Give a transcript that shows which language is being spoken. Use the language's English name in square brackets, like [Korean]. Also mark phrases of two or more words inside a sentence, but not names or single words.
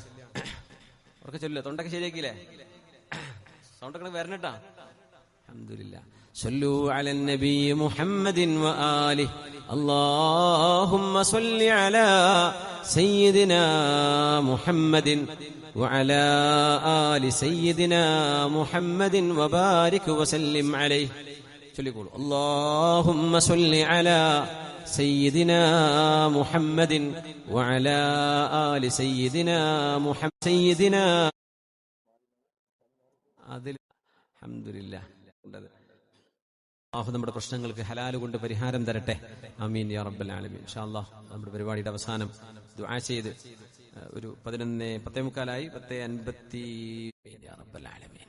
[Malayalam] ഉറക്കെ ചൊല്ലുക. തൊണ്ടൊക്കെ ശരിയാക്കിയില്ലേ? സൗണ്ടൊക്കെ വരണട്ടാ. [Arabic] الحمد لله. صلوا على النبي محمد وآله اللهم صل على سيدنا محمد وعلى آل سيدنا محمد وبارك وسلم عليه. ചൊല്ലിക്കോളൂ. اللهم صل على سيدنا محمد وعلى آل سيدنا محمد سيدنا അതിൽ അൽഹംദുലില്ലാ. [Malayalam] അല്ലാഹു നമ്മുടെ പ്രശ്നങ്ങൾക്ക് ഹലാൽ കൊണ്ട് പരിഹാരം തരട്ടെ. [Arabic] آمين يا رب العالمين. إن شاء الله [Malayalam] നമ്മുടെ പരിപാടിയുടെ അവസാനം ദുആ ചെയ്ത് ഒരു 11:45 10:50 [Arabic] يا رب العالمين.